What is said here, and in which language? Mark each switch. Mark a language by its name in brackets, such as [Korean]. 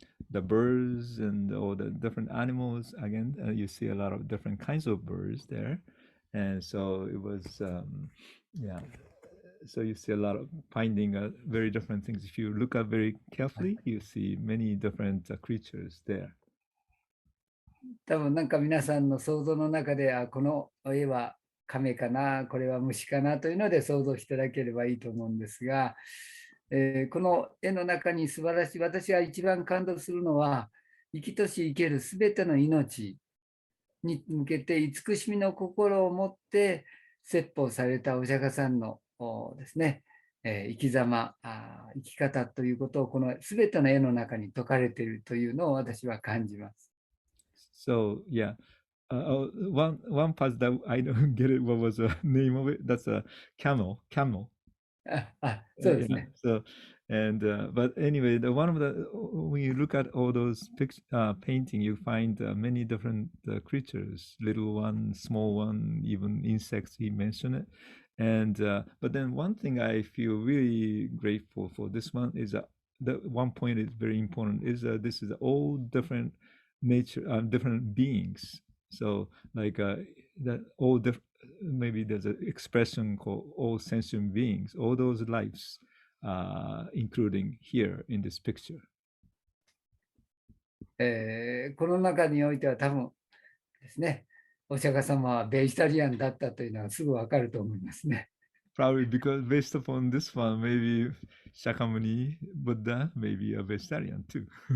[English] the birds and all the different animals. Again, you see a lot of different kinds of birds there, and so it was, yeah. So you see a lot of finding very different things. If you look up very carefully, you see many different creatures there. [Japanese] 多分なんか皆さんの想像の中で、この絵は亀かな、これは虫かなというので想像していただければいいと思うんですが、この絵の中に素晴らしい、私が一番感動するのは、生きとし生けるすべての命に向けて慈しみの心を持って説法されたお釈迦さんのですね、生き様、生き方ということをこのすべての絵の中に説かれているというのを私は感じます。 [English] So yeah, one part that I don't get it. What was the name of it? That's a camel. Camel. [Japanese] そうですね。 [English] So and but anyway, the one of the when you look at all those painting, you find many different creatures, little one, small one, even insects. He mentioned it, and but then one thing I feel really grateful for this one is that the one point is very important is this is all different nature, different beings. So like that all different. Maybe there's an expression called all sentient beings, all those lives, including here in this picture. [Japanese] この中においては多分ですね、お釈迦様はベジタリアンだったというのはすぐわかると思いますね。 [English] Probably because based upon this one, maybe Shakyamuni Buddha may be a vegetarian too.